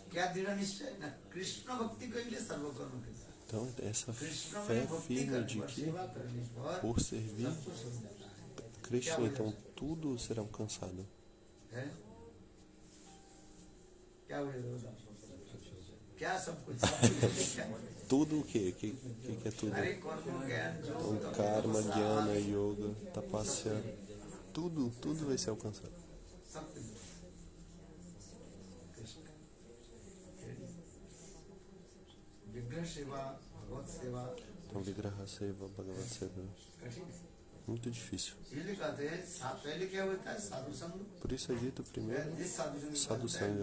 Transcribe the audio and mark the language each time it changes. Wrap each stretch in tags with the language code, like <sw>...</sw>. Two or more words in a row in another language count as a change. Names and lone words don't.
<pt>Então, essa fé firme de que, por servir Krishna, então tudo será alcançado. Tudo o quê? O que é tudo? Então,</pt> <sa>karma, jnana, yoga, tapasya,</sa> <pt>tudo vai ser alcançado. Então,</pt> <sa>Vigraha Seva, Bhagavad Seva,</sa> <pt>muito difícil. Por isso é dito primeiro</pt> <sa>Sadhu Sangha.</sa>